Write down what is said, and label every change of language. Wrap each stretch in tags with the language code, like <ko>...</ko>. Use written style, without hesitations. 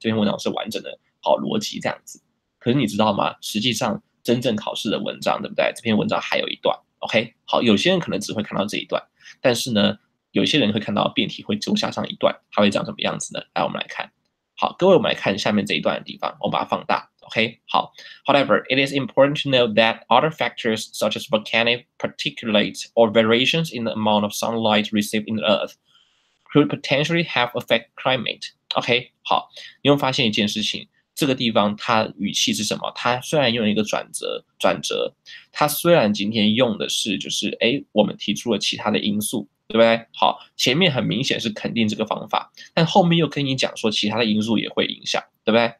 <zh>这篇文章是完整的，好逻辑这样子。可是你知道吗？实际上真正考试的文章，对不对？这篇文章还有一段 ，OK？好，有些人可能只会看到这一段，但是呢，有些人会看到辩题会多加上一段，它会长什么样子呢？来，我们来看。好，各位，我们来看下面这一段的地方，我把它放大。 OK， 好。</zh> <en>However, it is important to note that other factors such as volcanic particulates or variations in the amount of sunlight received in the Earth could potentially have affect climate.</en> <zh>OK， 好，你会发现一件事情，这个地方它语气是什么？它虽然用了一个转折，它虽然今天用的是就是我们提出了其他的因素。对不对？好，前面很明显是肯定这个方法，但后面又跟你讲说其他的因素也会影响，对不对？</zh>